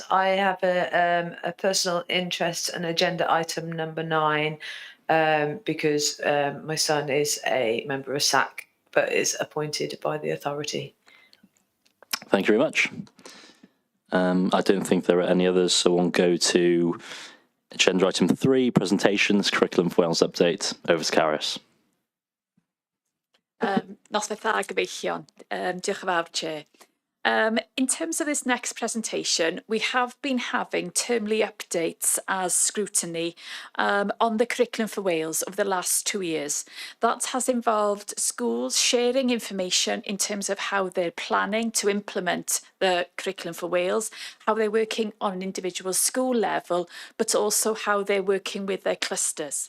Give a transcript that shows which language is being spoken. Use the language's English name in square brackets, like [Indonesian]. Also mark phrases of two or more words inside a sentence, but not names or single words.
[English] I have a personal interest in agenda item number 9 because my son is a member of SAC but is appointed by the authority. Thank you very much. I don't think there are any others, so we'll go to agenda item 3, presentations, Curriculum for Wales update. Over to Caris. [Welsh] Noswaith dda gyfeillion. Diolch yn fawr, [English] Chair. In terms of this next presentation, we have been having termly updates as Scrutiny on the Curriculum for Wales over the last 2 years. That has involved schools sharing information in terms of how they're planning to implement the Curriculum for Wales, how they're working on an individual school level, but also how they're working with their clusters.